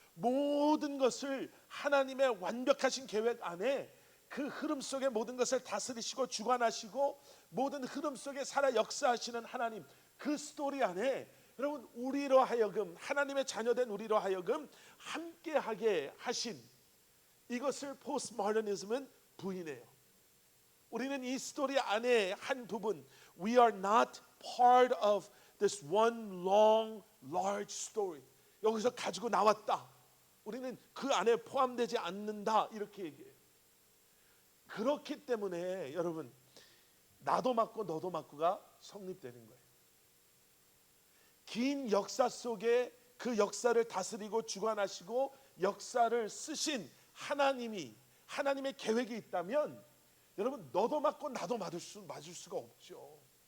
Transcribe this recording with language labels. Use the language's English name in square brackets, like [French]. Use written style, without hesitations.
[Korean] 모든 것을 하나님의 완벽하신 계획 안에 그 흐름 속에 모든 것을 다스리시고 주관하시고 모든 흐름 속에 살아 역사하시는 하나님, 그 스토리 안에 여러분 우리로 하여금, 하나님의 자녀된 우리로 하여금 함께하게 하신 이것을 포스트 모더니즘은 부인해요. 우리는 이 스토리 안에 한 부분, [English] we are not part of this one long large story. [Korean] 여기서 가지고 나왔다, 우리는 그 안에 포함되지 않는다, 이렇게 얘기해요. 그렇기 때문에 여러분, 나도 맞고 너도 맞고가 성립되는 거예요. 긴 역사 속에 그 역사를 다스리고 주관하시고 역사를 쓰신 하나님이, 하나님의 계획이 있다면 여러분, 너도 맞고 나도 맞을 수가 없죠.